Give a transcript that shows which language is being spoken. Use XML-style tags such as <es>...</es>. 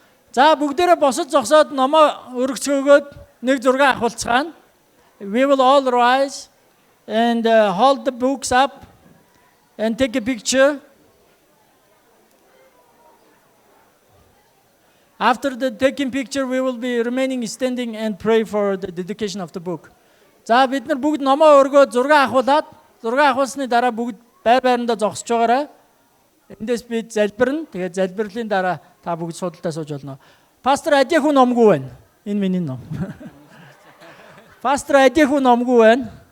<mn>За бүгдээрээ босож зогсоод номоо өргөцгөөгөөд нэг зураг авахулцгаана.</mn> <en>We will all rise and hold the books up and take a picture. After the taking picture, we will be remaining standing and pray for the dedication of the book.</en> <mn>За бид нар бүгд номоо өргөөд зураг авахулаад зураг авахулсны дараа бүгд байрандаа зогсож байгаарай. Эндээс бид залбирна. Тэгээд залбирлын дараа та бүгд судалдаа сууж болно. Пастор Адиаху номгүй байна. Энэ миний ном. Пастор Адиаху номгүй байна.</mn>